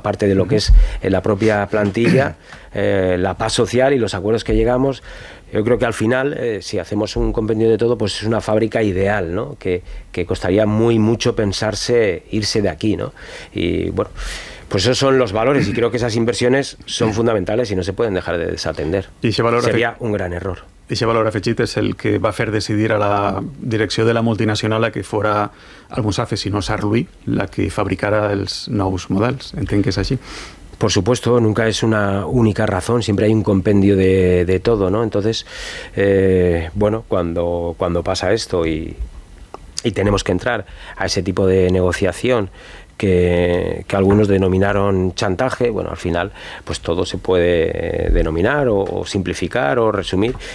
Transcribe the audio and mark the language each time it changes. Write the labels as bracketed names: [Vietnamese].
[Spanish] Aparte de lo que es la propia plantilla, la paz social y los acuerdos que llegamos. Yo creo que al final, si hacemos un compendio de todo, pues es una fábrica ideal, ¿no? Que costaría mucho pensarse irse de aquí, ¿no? Y bueno, pues esos son los valores y creo que esas inversiones son fundamentales y no se pueden dejar de desatender. [Catalan] I [Spanish] sería un gran error. [Catalan] I aquest valor afegit és el que va fer decidir a la direcció de la multinacional a que fora Almusafes i no Saarlouis la que fabricara els nous models. Entenc que és així. [Spanish] Por supuesto, nunca es una única razón, siempre hay un compendio de todo, ¿no? Entonces, bueno, cuando pasa esto y tenemos que entrar a ese tipo de negociación que algunos denominaron chantaje, bueno, al final pues todo se puede denominar o simplificar o resumir.